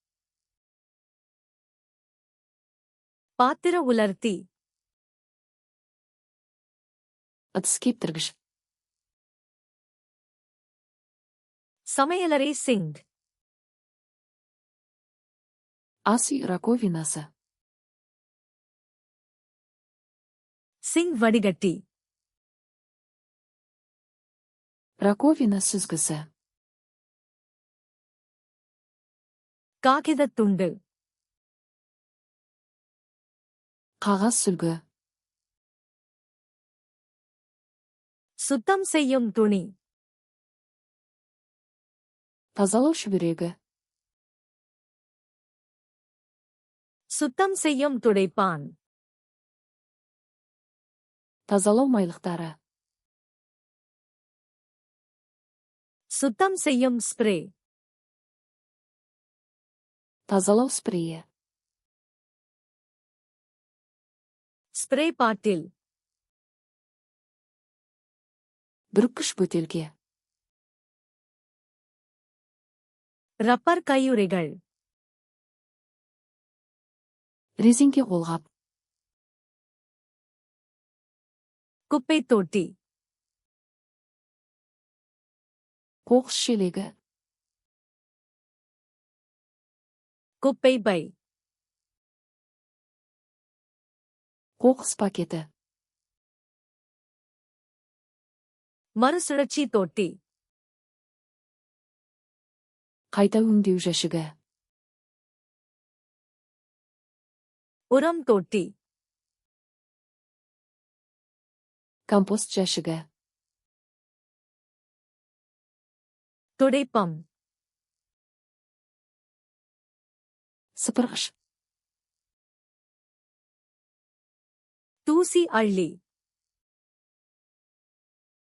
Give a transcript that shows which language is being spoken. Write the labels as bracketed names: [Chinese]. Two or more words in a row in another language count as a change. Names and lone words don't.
[Tamil] பாத்திர உலர்த்தி. [Kazakh] Ыдыс кептіргіш. [Tamil] சமையலறை சிங்க். [Kazakh] Ас үй раковинасы. [Tamil] சிங்க் வடிகட்டி. [Kazakh] Раковина сүзгісі. [Tamil] காகிதத் துண்டு. [Kazakh] Қағаз сүлгі. [Tamil] சுத்தம் செய்யும் துணி. [Kazakh] Тазалау шүберегі. [Tamil] சுத்தம் செய்யும் துடைப்பான். [Kazakh] Тазалау майлықтары. [Tamil] சுத்தம் செய்யும் ஸ்ப்ரே. [Kazakh] Тазалау спрейі. [English] spray bottle. [Kazakh] Бүріккіш бөтелке. [Tamil] ரப்பர் கையுறைகள். [Kazakh] Резеңке қолғап. [Tamil] குப்பைத் தொட்டி. [Kazakh] Қоқыс шелегі. [Tamil] குப்பை பை. [Kazakh] Қоқыс пакеті. [Tamil] மறுசுழற்சி தொட்டி. [Kazakh] Қайта өңдеу жәшігі. [Tamil] உரம் தொட்டி. [Kazakh] Компост жәшігі. [Tamil] துடைப்பம். [Kazakh] Сыпырғыш. [Tamil] தூசி அள்ளி.